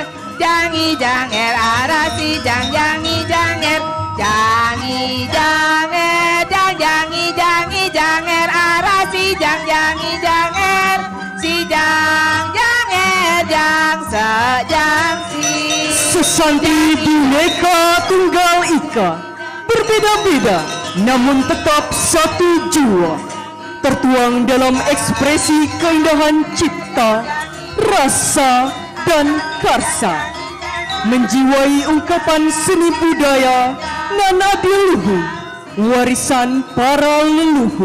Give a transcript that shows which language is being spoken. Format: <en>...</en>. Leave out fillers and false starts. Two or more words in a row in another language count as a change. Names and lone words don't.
<ban>jangi janger arasi jangi janger, jangi janger jangi janger arasi jangi janger, si janger jang sejang si.</ban> <id>Sesanti Bhinneka Tunggal Ika, berbeda-beda namun tetap satu jua, tertuang dalam ekspresi keindahan cipta, rasa, dan karsa, menjiwai ungkapan seni budaya nan adiluhur, warisan para leluhur.</id>